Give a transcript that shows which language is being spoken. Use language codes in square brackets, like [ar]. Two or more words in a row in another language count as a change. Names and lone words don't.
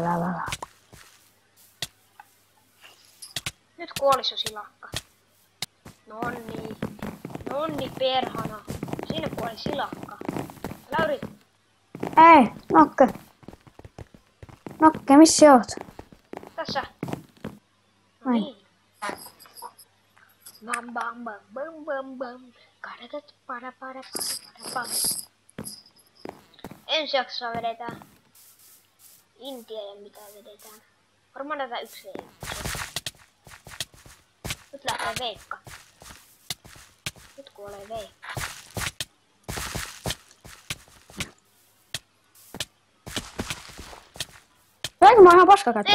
[fi] Nyt kuolis jo silakka. Nonni perhana. Siinä kuoli silakka. Älä yritä. Ei, Nokke. Nokke, missä oot? Tässä. No Ai. niin. Bam bam bam bam bam bam. Karatat para bam. Ensi jaksossa vedetään Intia ja mitä vedetään. Varmaan tätä yksi ei. Nyt lähtee Veikka. Nyt kuolee Veikka. Voinko mä ihan paska käyttää